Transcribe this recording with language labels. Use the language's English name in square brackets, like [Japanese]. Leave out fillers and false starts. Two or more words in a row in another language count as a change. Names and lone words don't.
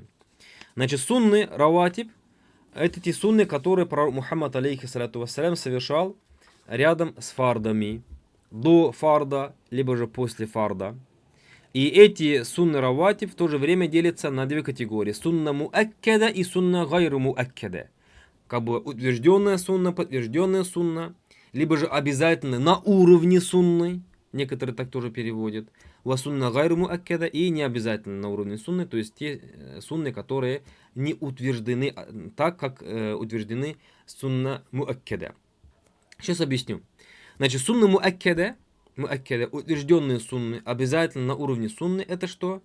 [Russian] Значит, сунны раватиб — это те сунны, которые пророк Мухаммад, [Arabic] عليه الصلاة والسلام, [Russian] совершал рядом с фардами, до фарда, либо же после фарда. И эти сунны раватиб в то же время делятся на две категории. [Arabic] سنة مؤكدة [Russian] и [Arabic] سنة غير مؤكدة. [Russian] Как бы утвержденная сунна, подтвержденная сунна, либо же обязательно на уровне сунны. Некоторые так тоже переводят. [Arabic] وسنة غير مؤكدة, [Russian] и не обязательно на уровне сунны, то есть те сунны, которые не утверждены так, как утверждены [Arabic] سنة مؤكدة. [Russian] Сейчас объясню. Значит, [Arabic] سنة مؤكدة, [Russian] утвержденные сунны, обязательно на уровне сунны, это что?